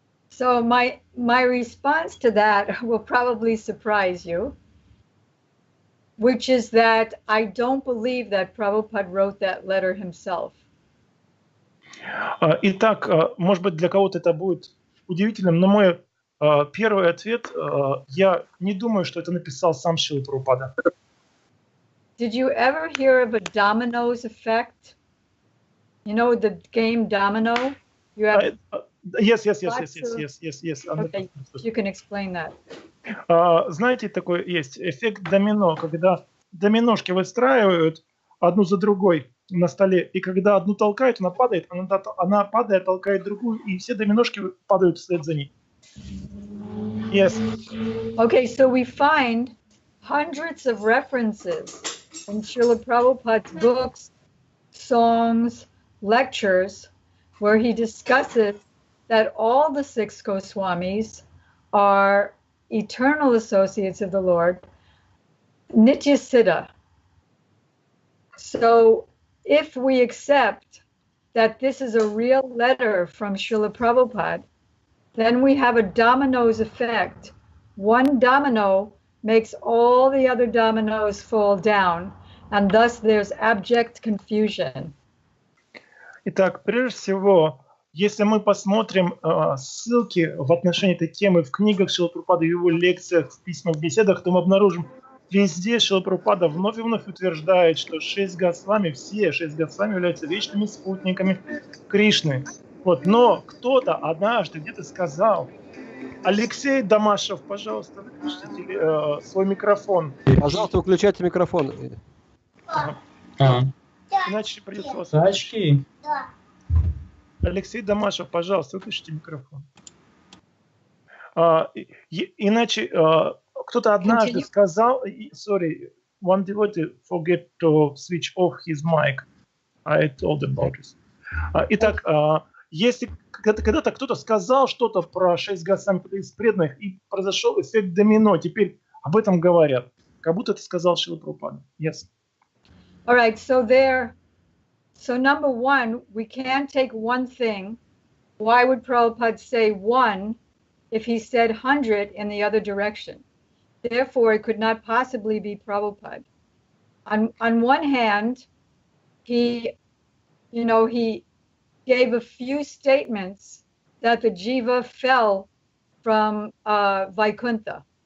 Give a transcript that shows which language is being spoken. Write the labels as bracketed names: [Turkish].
[English] So my response to that will probably surprise you. which is that I don't believe that Prabhupada wrote that letter himself. [Russian] Итак, может быть, для кого-то это будет удивительным, но мой первый ответ, я не думаю, что это написал сам Шрила Прабхупада. [English] Did you ever hear of a dominoes effect? You know the game domino? You have Yes. Okay, you can explain that. [Russian] Знаете, такой есть эффект домино, когда доминошки выстраивают одну за другой на столе, и когда одну толкают, она падает, она падает, толкает другую, и все доминошки падают вслед за ней. [English] Yes. Okay, so we find hundreds of references in Srila Prabhupada's books, songs, lectures, where he discusses that all the six Goswamis are eternal associates of the Lord, Nitya Siddha. So if we accept that this is a real letter from Srila Prabhupada, then we have a dominoes effect. One domino makes all the other dominoes fall down, and thus there's abject confusion. [Russian] Итак, прежде всего, если мы посмотрим ссылки в отношении этой темы в книгах Шрилы Прабхупады, в его лекциях, в письмах, в беседах, то мы обнаружим, везде Шрила Прабхупада вновь и вновь утверждает, что все шесть Госвами являются вечными спутниками Кришны. Вот. Но кто-то однажды где-то сказал: Алексей Дамашев, пожалуйста, выключите свой микрофон. Пожалуйста, выключайте микрофон. Иначе придется вас... Очки. Алексей Дамашев, пожалуйста, выключите микрофон. Иначе кто-то однажды сказал... [English] Sorry, one devotee forget to switch off his mic. I told about this. [Russian] Итак, если когда-то кто-то сказал что-то про шесть Госвами из преданных, и произошел эффект домино, теперь об этом говорят. Как будто это сказал Шрила Прабхупада. [English] Yes. All right, so number one, we can't take one thing. Why would Prabhupada say one if he said 100 in the other direction? Therefore, it could not possibly be Prabhupada. On one hand, he gave a few statements that the jiva fell from Vaikuntha.